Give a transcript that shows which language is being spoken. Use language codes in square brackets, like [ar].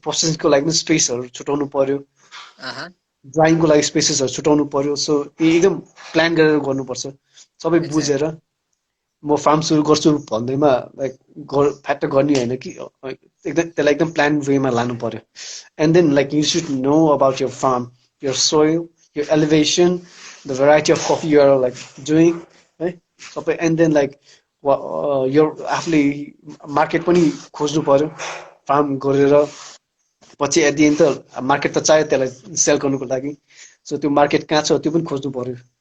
[ne] प्रोसेसिङको लागि पनि स्पेसहरू छुटाउनु पर्यो, ड्राइङको लागि स्पेसेसहरू छुटाउनु पर्यो। सो एकदम प्लान गरेर गर्नुपर्छ, सबै बुझेर। म फार्म सुरु गर्छु भन्दैमा लाइक फ्याक्ट गर्ने होइन कि एकदम त्यसलाई एकदम प्लान वेमा लानु पर्यो। [en] and then like you should know about your farm, your soil, your elevation, the variety of coffee you're like doing [ne] है सबै। एन्ड देन लाइक यो आफूले मार्केट पनि खोज्नु पर्यो फार्म गरेर। पछि [en] at the end [ne] त मार्केट त चाहियो त्यसलाई सेल गर्नुको लागि। सो त्यो मार्केट कहाँ छ त्यो पनि खोज्नु पर्यो।